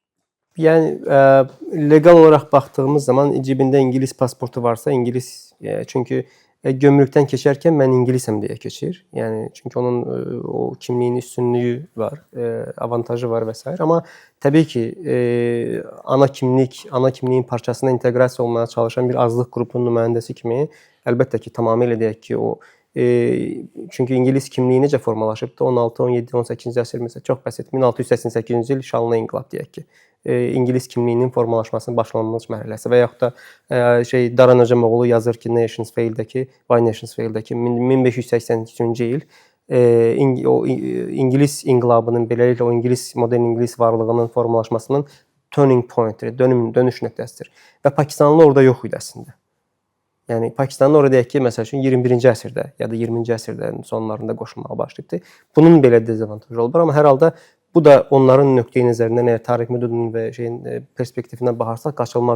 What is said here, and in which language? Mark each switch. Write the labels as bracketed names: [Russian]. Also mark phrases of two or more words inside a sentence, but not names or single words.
[Turkish] Yani legal olarak baktığımız zaman cebinde İngiliz pasportu varsa İngiliz, çünkü gömrükten geçerken ben İngilizim diye geçir. Yani çünkü onun o kimliğin üstünlüğü var, avantajı var vesaire. Ama tabii ki ana kimliğin parçasına [Azerbaijani] integrasiya olmaya çalışan bir azlıq qrupunun nümayəndəsi kimi əlbəttə ki, tamamilə deyək ki, o çünki İngiliz kimliyi necə formalaşıbdı? 16, 17, 18-ci əsr məsələn çox bəsit 1688-ci il şanlı inqilab deyək ki. İngiliz kimliyinin formalaşmasının başlanmış mərhələsi və yaxud da Daran Öcamoğlu yazır ki, Nations Fail-dəki 1583-cü il o İngiliz inqilabının beləliklə o modern İngiliz varlığının formalaşmasının [English] turning point- [Azerbaijani] dir, dönüş nöqtəsidir. Və Pakistanlı orada yox idi əslində. Yəni Pakistanlı orada deyək ki, məsəl üçün 21-ci əsrdə ya da 20-ci əsrdə sonlarında qoşulmağa başlayıbdı. Bunun belə dezavantajı olub, amma hər halda Bu da onların nöqteyi nəzərindən, əgər Tarix Müdudun və perspektivindən baxarsaq qaçılmaz.